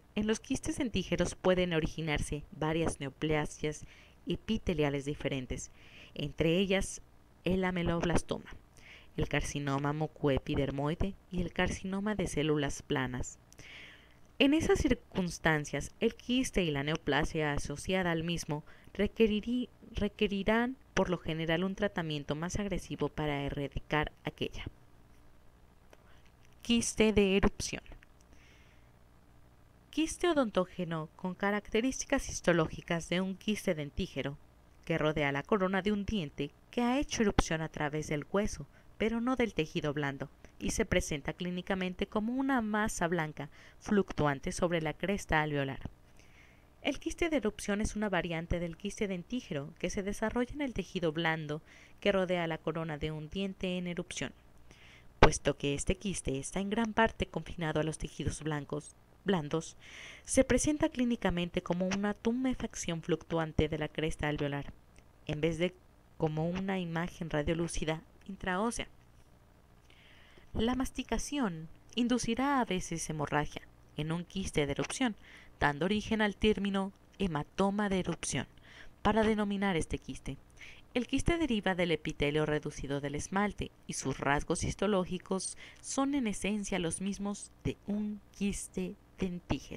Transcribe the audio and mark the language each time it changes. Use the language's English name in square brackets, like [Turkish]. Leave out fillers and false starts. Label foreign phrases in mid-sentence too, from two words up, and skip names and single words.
[Spanish] En los quistes dentígeros pueden originarse varias neoplasias epiteliales diferentes, entre ellas el ameloblastoma, el carcinoma mucoepidermoide y el carcinoma de células planas. En esas circunstancias, el quiste y la neoplasia asociada al mismo requerirán por lo general un tratamiento más agresivo para erradicar aquella. Quiste de erupción. Quiste odontógeno con características histológicas de un quiste dentígero que rodea la corona de un diente que ha hecho erupción a través del hueso, pero no del tejido blando, y se presenta clínicamente como una masa blanca fluctuante sobre la cresta alveolar. El quiste de erupción es una variante del quiste dentígero que se desarrolla en el tejido blando que rodea la corona de un diente en erupción. Puesto que este quiste está en gran parte confinado a los tejidos blandos, se presenta clínicamente como una tumefacción fluctuante de la cresta alveolar, en vez de como una imagen radiolúcida intraósea. La masticación inducirá a veces hemorragia en un quiste de erupción, dando origen al término hematoma de erupción para denominar este quiste. El quiste deriva del epitelio reducido del esmalte y sus rasgos histológicos son en esencia los mismos de un quiste dentígero.